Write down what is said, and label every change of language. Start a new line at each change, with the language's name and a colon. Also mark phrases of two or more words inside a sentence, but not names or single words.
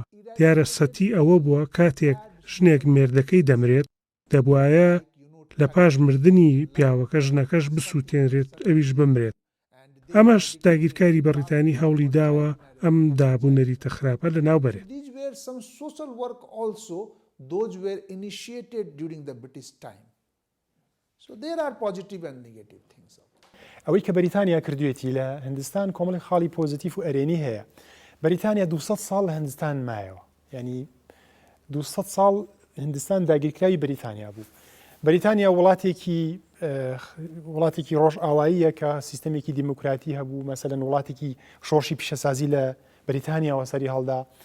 Central Kurdish: دیارە سەتی ئەوە بووە کاتێک ژنێک مێردەکەی دەمرێت دەبوایە لە پاش مردنی پیاوەکە ژنەکەش بسووتێنرێت ئەویش بمرێت. ئەمەش داگیرکاری بەریتانی هەوڵی داوە ئەم دابوونەریتە خراپە لە ناو بەرێت.
English: Those were initiated during the British time. So there are positive and negative things.
Central Kurdish: ئەوەی کە بەریتانیا کردوێتی لە هندستان کۆمەڵی خاڵی پۆزتیف و ئەرێنی هەیە. بەریتانیا 200 ساڵ لە هندستان مایەوە، یعنی 200 ساڵ هندستان داگیرکراوی بەریتانیا بوو. بەریتانیا وڵاتێکی ڕۆژ ئاواییە کە سیستەمێکی دیموکراتی هەبوو، مەسەلەن وڵاتێکی شۆڕشی پیشەسازی لە بەریتانیاوە سەری هەڵدا.